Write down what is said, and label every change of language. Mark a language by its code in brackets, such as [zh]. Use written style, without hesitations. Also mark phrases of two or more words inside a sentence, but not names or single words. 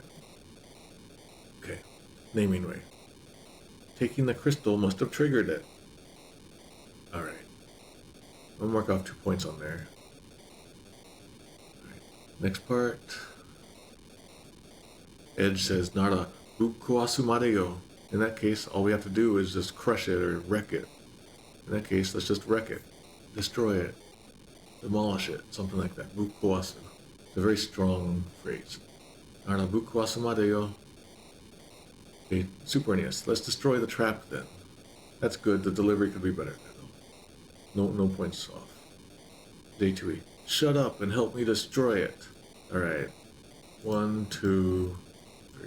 [en] Okay. Naming way. Taking the crystal must have triggered it. Alright. I'll mark off 2 points on there. Alright. Next part. Edge says, [ja] なら、ぶっ壊すまでよ. [en] In that case, all we have to do is just crush it or wreck it. In that case, let's just wreck it. Destroy it. Demolish it. Something like that. Bukuasu. It's a very strong phrase. [ja] なら、ぶっ壊すまでよ. [en] Okay, Super NES. Let's destroy the trap then. That's good. The delivery could be better there, though. No points off. J2E. Shut up and help me destroy it. Alright. 1, 2, 3.